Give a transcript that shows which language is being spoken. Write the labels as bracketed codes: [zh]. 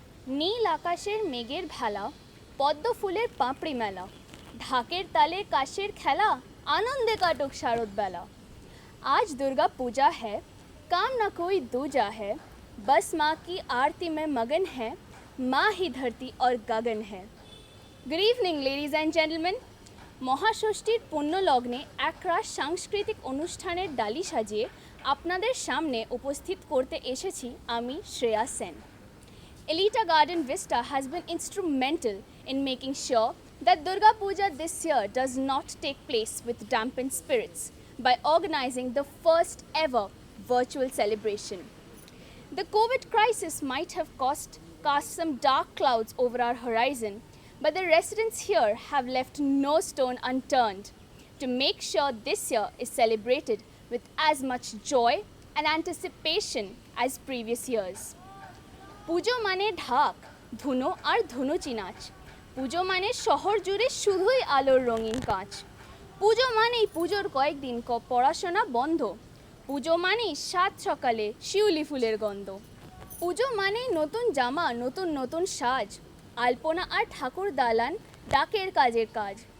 [bn] নীল আকাশের মেঘের ভেলা, পদ্ম ফুলের পাপড়ি মেলা, ঢাকের তালে কাশের খেলা, आनंदे काटुक शारद बेला। [hi] आज दुर्गा पूजा है, काम ना कोई दूजा है, बस माँ की आरती में मगन है, माँ ही धरती और गगन है। [en] Good evening ladies and gentleman. [bn] মহাষষ্ঠীর পুণ্যলগ্নে একরাশ সাংস্কৃতিক অনুষ্ঠানের ডালি সাজিয়ে আপনাদের সামনে উপস্থিত করতে এসেছি আমি Shreya Sen. [en] Elita Garden Vista has been instrumental in making sure that Durga Puja this year does not take place with dampened spirits by organizing the first ever virtual celebration. The COVID crisis might have cast some dark clouds over our horizon, but the residents here have left no stone unturned to make sure this year is celebrated with as much joy and anticipation as previous years. [bn] পুজো মানে ঢাক, ধুনো আর ধুনুচি নাচ। পুজো মানে শহর জুড়ে শুধুই আলোর রঙিন কাঁচ। পুজো মানেই পুজোর কয়েকদিন পড়াশোনা বন্ধ। পুজো মানেই সাত সকালে শিউলি ফুলের গন্ধ। পুজো মানেই নতুন জামা, নতুন নতুন সাজ, আলপনা আর ঠাকুর দালান, ডাকের কাজের কাজ।